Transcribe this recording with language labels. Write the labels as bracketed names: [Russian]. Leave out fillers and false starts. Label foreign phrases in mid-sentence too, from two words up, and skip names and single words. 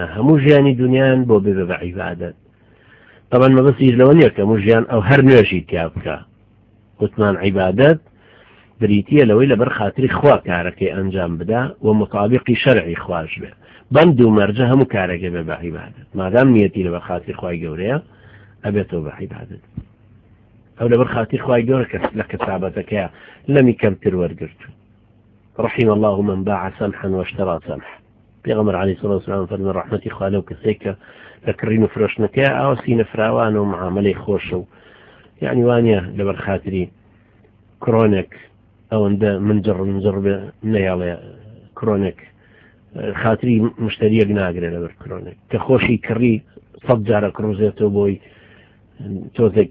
[Central Kurdish] هەموو ژیانی دنیایان بۆ بێ بە عیبادەت طبعا مەبەستیش لەوە نییە کە هەموو ژیان ئەو هەر نوێژی تیا بکە وتمان عیبادەت بریتیە لەوەی لەبەر خاتری خوا کارەکەی ئەنجام بدا و مطابقی شەرعی خواش بێ بەند و مەرجە هەموو کارێکە بێ بە عیبادەت مادام نیەتی لەبەر خاتری خوای گەورەیە ئەبێتەوە بە عیبادەت ئەو لەبەر خاتری خوای گەورە کەس لە کەسابەتەکەیە لەمی کەمتر وەرگرت [Arabic] رحم الله من باع سمحا واشترى سمح [Central Kurdish] پێغەمبەر عەلەیهی سڵاو وسلام فەرمێ ڕەحمەتی خوا لەو کەسێک کە لە کڕین و فرۆشتنەکەیە ئاوا سینە فراوانە و معاملەی خۆشە و یعنی وانە لەبەر خاتری کرۆنێک ئەوەندە منجڕ بێ نەیاڵێ کرۆنێک خاتری مشتریەک ناگرێت لەبەر کرۆنێک کە خۆشی کڕی 100 جارە کڕوزێتەوە بۆی تۆزێک